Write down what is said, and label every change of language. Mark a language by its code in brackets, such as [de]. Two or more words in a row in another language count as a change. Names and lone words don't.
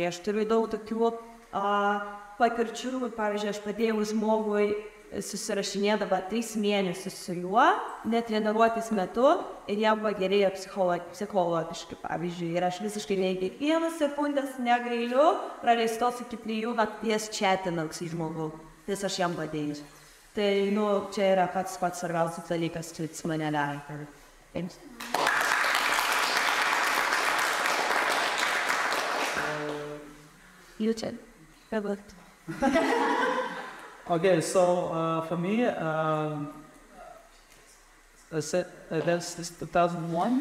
[lt] Aš turiu daug tokių patirčių, pavyzdžiui, aš padėjau žmogui susirašinėdama 3 mėnesius su juo, netreniruotės metu ir jam pagerėjo psichologiškai, pavyzdžiui. Ir aš visiškai nei kiekvieną sekundes negailiu praleistos iki 3 nakties chatinant su žmogu, nes aš jam padėjau. Tai, čia yra pats svarbiausias dalykas, kuris mane daro. [en] You check. Okay, so for me, I said that's 2001.